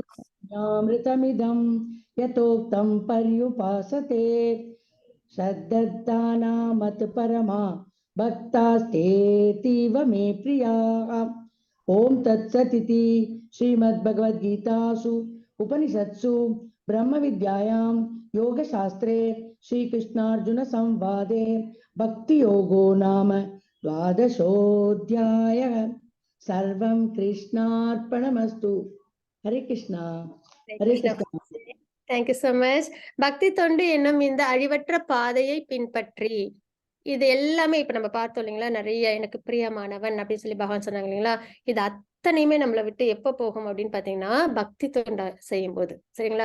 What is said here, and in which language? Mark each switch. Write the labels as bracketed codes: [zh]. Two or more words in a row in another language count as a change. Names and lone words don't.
[sa] अमृतमिदं यथोक्तं पर्युपासते श्रद्दधाना मत् परमा भक्तास्तेऽतीव मे प्रियाः. ॐ तत्सदिति श्रीमद् भगवद् गीतासु उपनिषत्सु ब्रह्म विद्यायां योग शास्त्रे श्री कृष्णार्जुन संवादे भक्ति योगो नाम द्वादशोऽध्यायः. सर्वं कृष्णार्पणमस्तु. हरे कृष्णा. हरे कृष्णा. [en] thank you so much. [ta] பக்தி தொண்டு என்னும் இந்த அழிவற்ற பாதையை பின்பற்றி இது எல்லாமே இப்ப நம்ம பார்த்தோம் இல்லைங்களா, நிறைய எனக்கு பிரியமானவன் அப்படின்னு சொல்லி பகவான் சொன்னாங்க இல்லைங்களா. இது அத்தனையுமே நம்மளை விட்டு எப்ப போகும் அப்படின்னு பாத்தீங்கன்னா பக்தி தொண்டை செய்யும் போது, சரிங்களா.